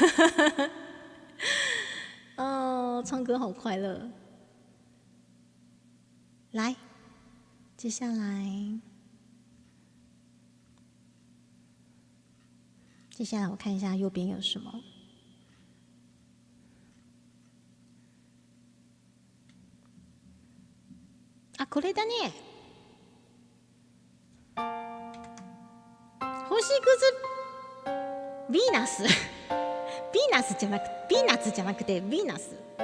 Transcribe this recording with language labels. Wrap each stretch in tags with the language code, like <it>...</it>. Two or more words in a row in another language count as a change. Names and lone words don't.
<zh>唱歌好快乐。来，接下来我看一下右边有什么。</zh> <ja>これだね。星屑ヴィーナスじゃなくてヴィーナス。</ja>